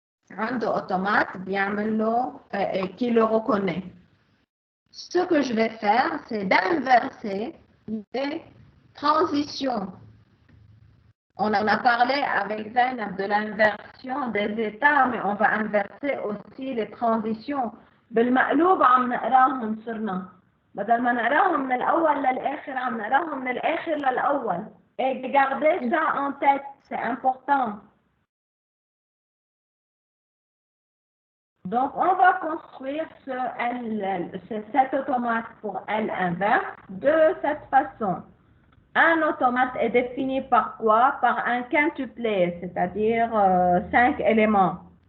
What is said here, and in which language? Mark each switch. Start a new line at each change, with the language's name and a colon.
Arabic: عنده automate بيعمل له
French: qui le reconnaît. Ce que je vais faire, c'est d'inverser les transitions. On en a parlé avec Zainab de l'inversion des états, mais on va inverser aussi les transitions.
Arabic: بالمقلوب عم نقراهم صرنا. بدل ما نقراهم من الأول للآخر عم نقراهم من الآخر للأول.
French: Et gardez ça en tête, c'est important. Donc, on va construire cet automate pour L inverse de cette façon. Un automate est défini par quoi? Par un quintuplet, c'est-à-dire 5 éléments.